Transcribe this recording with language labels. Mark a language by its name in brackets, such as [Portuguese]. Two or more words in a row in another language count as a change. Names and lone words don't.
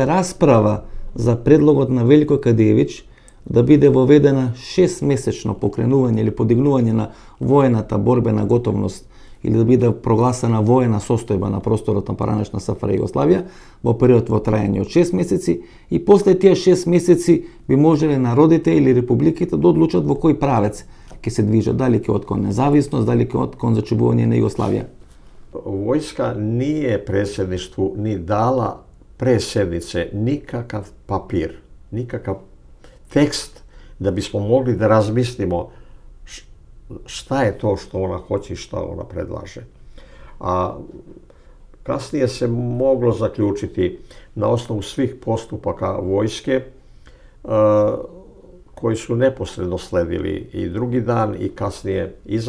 [Macedonian] расправа за предлогот на Велико Кадиевич да биде воведена 6-месечно покренување или подигнување на воената борбена готовност или да биде прогласена воена состојба на просторот на поранешна СФР Југославија во период во трајање од 6 месеци и после тие 6 месеци би можеле народите или републиките да одлучат во кој правец ќе се движат, дали ќе од кон независност, дали ќе од кон зачувување на Југославија. [Serbian] Војска nije predsjedništvu ni dala pre sednice nikakav papir, nikakav tekst da bismo mogli da razmislimo šta je to što ona hoće i šta ona predlaže. A kasnije se moglo zaključiti na osnovu svih postupaka vojske koji su neposredno sledili i drugi dan i kasnije iza